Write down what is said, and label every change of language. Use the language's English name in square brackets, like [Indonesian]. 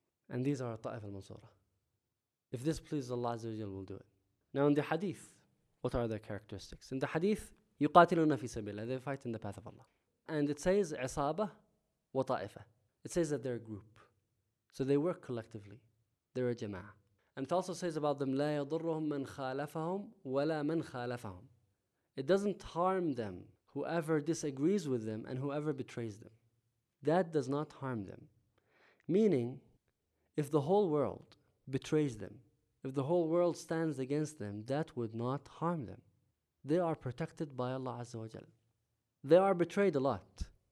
[English] And these are Ta'if al-Mansura. If this pleases Allah Azza wa Jal, we'll do it. Now in the hadith, what are their characteristics? In the hadith, [Arabic] يُقَاتِلُونَ فِي سَبِيلَ, [English] they fight in the path of Allah. And it says [Arabic] عِصَابَ وَطَائِفَ. [English] It says that they're a group. So they work collectively. They're a jama'ah. [Arabic] And it also says about them, لَا يَضُرُّهُم مَنْ خَالَفَهُمْ وَلَا مَنْ خَالَفَهُمْ. [English] It doesn't harm them, whoever disagrees with them and whoever betrays them. That does not harm them. Meaning, if the whole world betrays them, if the whole world stands against them, that would not harm them. They are protected by Allah Azza wa Jal. They are betrayed a lot.